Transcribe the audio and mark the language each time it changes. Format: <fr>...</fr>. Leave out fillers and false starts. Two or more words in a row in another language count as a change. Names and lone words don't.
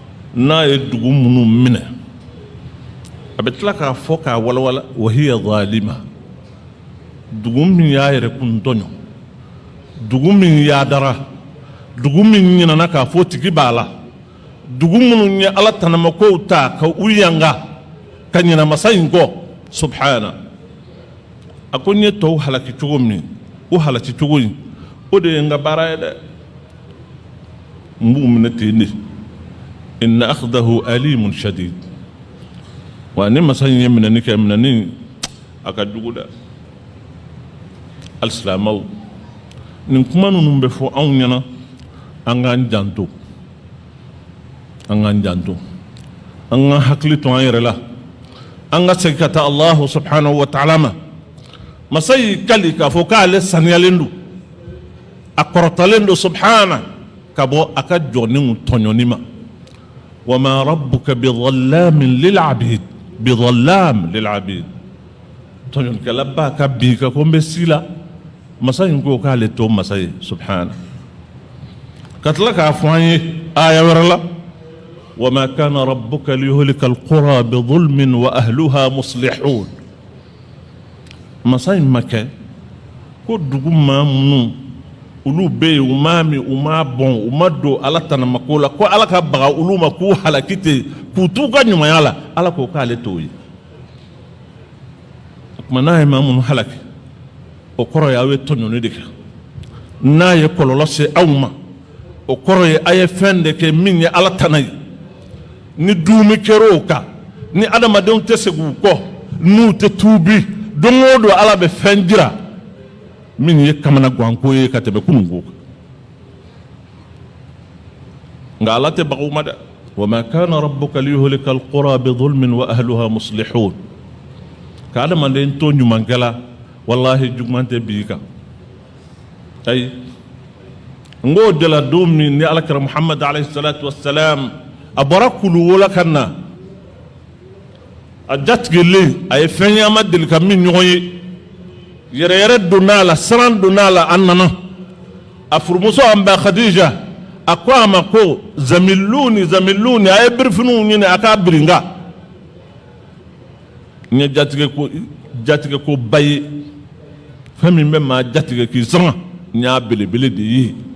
<bm>n'a ye dugu minnu minɛ a bɛ tila k'a fɔ k'a walawala</bm> <ar>وهي ظالمة</ar> <bm>dugu min y'a yɛrɛ kun tɔɲɔ dugu min yaadara dugu min ɲinana k'a fɔ tigi b'a la dugu minnu ye ala tanamakow ta ka u yanga ka ɲinɛ masa in kɔ subhana a ko n ye tɔw halaki cogo min o halaki cogo in o de ye n ka baara ye dɛ n b'u minɛ ten de</bm> <ar>إن أخذه أليم شديد</ar> <bm>wa ni masa in ye minɛni kɛ minɛni a ka jugu dɛ alisilamɛw nin kuma ninnu bɛ fɔ anw ɲɛna an k'an janto an k'an janto an ka hakili to an yɛrɛ la an ka segin ka taa</bm> <ar>الله سبحانه وتعالى</ar> <bm>ma masa y'i kali k'a fɔ k'ale saniyalen don a kɔrɔtalen don subhana ka bɔ a ka jɔnniw tɔɲɔni ma</bm> <ar>وما ربك بظلام للعبيد بظلام للعبيد</ar> <bm>tɔɲɔnikɛla ba ka bi ka ko n bɛ si la masa in ko k'ale to masa ye subhana ka tila k'a fɔ an ye aya wɛrɛ la</bm> <ar>وما كان ربك ليهلك القرى بظلم وأهلها مصلحون</ar> <bm>masa in ma kɛ ko dugu maa minnu olu bɛ yen u m'a min u m'a bɔn u ma don ala tanamako la ko ala ka baga olu ma k'u halaki ten k'u t'u ka ɲumanya la ala ko k'ale t'o ye o tuma n'a ye maa minnu halaki o kɔrɔ ye aw ye tɔɲɔni de kɛ n'a ye kɔlɔlɔ se aw ma o kɔrɔ ye a ye fɛn de kɛ min ye ala tana ye ni duumi kɛra o kan ni adamadenw tɛ segin u kɔ n'u tɛ tuubi don o don ala bɛ fɛn jira min ye kamana ganko ye ka tɛmɛ kununko kan nka ala tɛ baga u ma dɛ</bm> <ar>وما كان ربك ليهلك القرى بظلم وأهلها مصلحون</ar> <bm>ka adamaden to ɲumankɛla wallahi juguman tɛ bi kan ayi n k'o de la don min ni alakira muhammad</bm> <ar>عليه الصلاة والسلام</ar> <bm>a bɔra kuluwo la ka na a jatigilen a ye fɛn ye a ma deli ka min ɲɔgɔn ye yɛrɛ yɛrɛ donn'a la siran donn'a la a nana a furumuso an bɛ khadija a ko a ma ko</bm> <ar>زملوني زملوني</ar> <bm>a ye birifiniw ɲini a k'a biringa n ye jatigɛ ko ba ye fɛn min bɛ maa jatigɛ k'i sɔngɔ n y'a belebele de ye</bm>